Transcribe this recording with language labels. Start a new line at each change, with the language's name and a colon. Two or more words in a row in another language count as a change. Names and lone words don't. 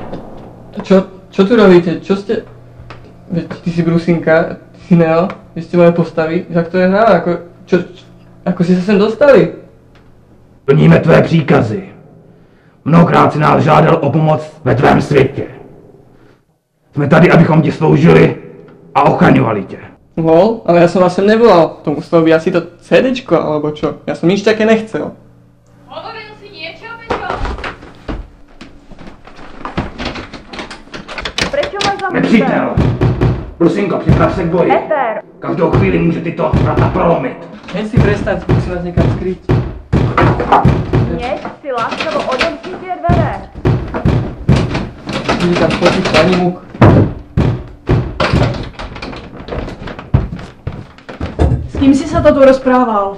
Slovak: Čo tu robíte? Čo ste... Veď ty si Brusinka, ty si Neo, vy ste moje postavy, jak to je hra, ako si sa sem dostali?
Czech: Plníme tvé příkazy. Mnohokrát si nás žádal o pomoc ve tvém světě. Jsme tady, abychom ti sloužili a ochraňovali tě. Lol,
Slovak: ale ja som vás sem nevolal. To muselo byť asi to CDčko, alebo čo? Ja som nič také nechcel. Hovoril si niečo, Peťo? Prečo máš za mnou?
Czech: Nepřítel! Brusinko, připrav se k boji. Peter! Každou chvíli může tyto vrata prolomit.
Slovak: Hej si prestaň, musím vás niekam skryť. Dnes si láskavo odemkni tie dvere. Vidí tam fotiť pani Muk. S kým si sa to tu rozprával?